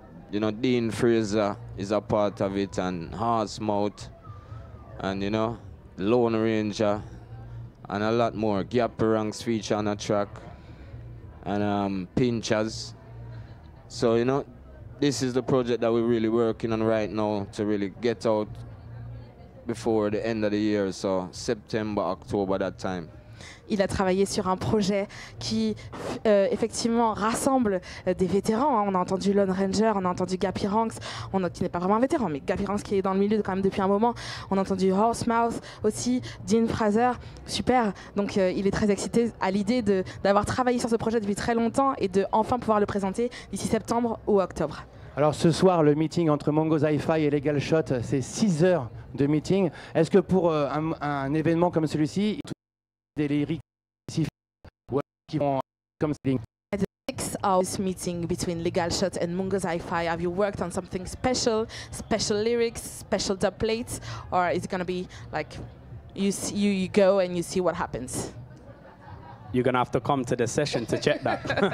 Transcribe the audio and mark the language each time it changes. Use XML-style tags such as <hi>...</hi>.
<en>You know, Dean Fraser is a part of it, and Horsemouth, and you know, Lone Ranger, and a lot more. Gap Ranks feature on a track, and Pinchers. So you know, this is the project that we're really working on right now to really get out before the end of the year. So September, October, that time.</en> <fr>Il a travaillé sur un projet qui effectivement rassemble des vétérans. On a entendu Lone Ranger, on a entendu Gappy Ranks, qui n'est pas vraiment un vétéran, mais Gappy Ranks qui est dans le milieu quand même depuis un moment. On a entendu Horsemouth aussi, Dean Fraser, super. Donc il est très excité à l'idée d'avoir travaillé sur ce projet depuis très longtemps et de enfin pouvoir le présenter d'ici septembre ou octobre. Alors ce soir, le meeting entre Mongo's Hi-Fi et Legal Shot, c'est 6 heures de meeting. Est-ce que pour un événement comme celui-ci, des lyrics qui vont comme ça?</fr> <en>6 hours meeting between Legal Shot and Mongo's Hi-Fi. Have you worked on something special lyrics, special dub plates, or is it going to be like you go and you see what happens? You're gonna have to come to the session to check that.</en>